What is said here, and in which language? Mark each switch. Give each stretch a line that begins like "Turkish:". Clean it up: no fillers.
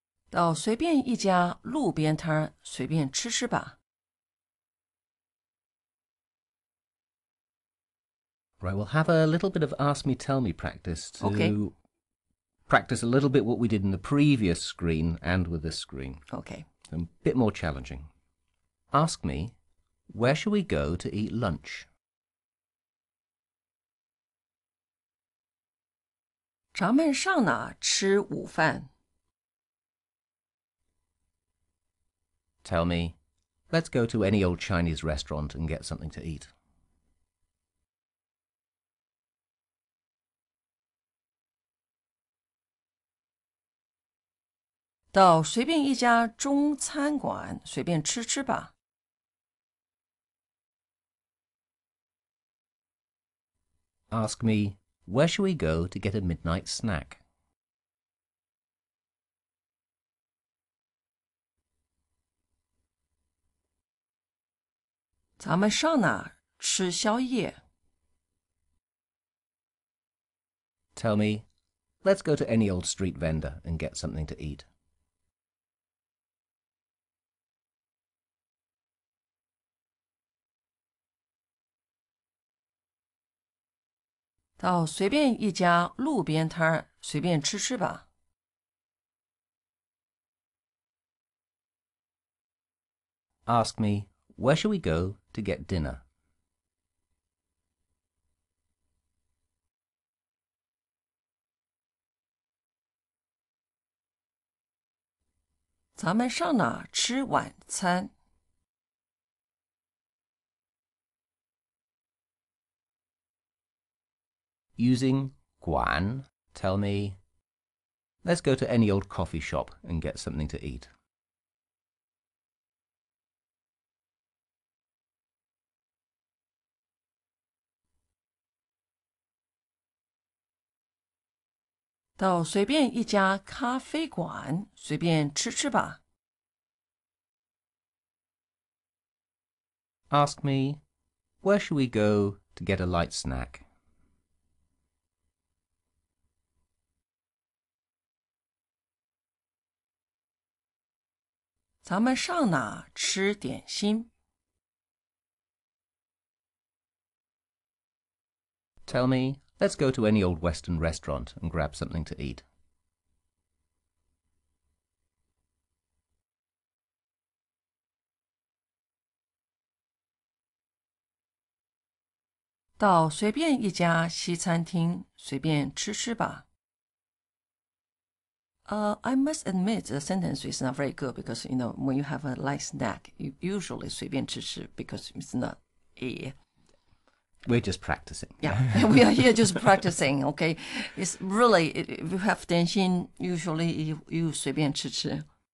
Chinese: 到随便一家路边摊儿随便吃吃吧。
English: Right, we'll have a little bit of ask me, tell me practice to practice a little bit what we did in the previous screen and with this screen. Okay. A bit more challenging. Ask me, where shall we go to eat lunch?
Chinese: 咱们上哪吃午饭？
English: Tell me, let's go to any old Chinese restaurant and get something to eat.
Chinese: 到随便一家中餐馆随便吃吃吧。
English: Ask me, where shall we go to get a midnight snack?
Chinese: 咱们上哪儿吃宵夜？
English: Tell me, let's go to any old street vendor and get something to eat.
Chinese: 到随便一家路边摊儿随便吃吃吧。
English: Ask me, where shall we go to get dinner?
Chinese: 咱们上哪儿吃晚餐？
English: Using Quan, tell me, let's go to any old coffee shop and get something to eat.
Chinese: 到随便一家咖啡馆随便吃吃吧。
English: Ask me, where shall we go to get a light snack?
Chinese: 咱们上哪吃点心？
English: Tell me, let's go to any old Western restaurant and grab something to eat.
Chinese: 到随便一家西餐厅随便吃吃吧。
English: I must admit the sentence is not very good because when you have a light snack, you usually
Chinese: 随便吃吃
English: because it's not a We're just practicing. yeah. We are here just practicing. Okay, it's really if you have 点心, usually you
Chinese: 随便吃吃。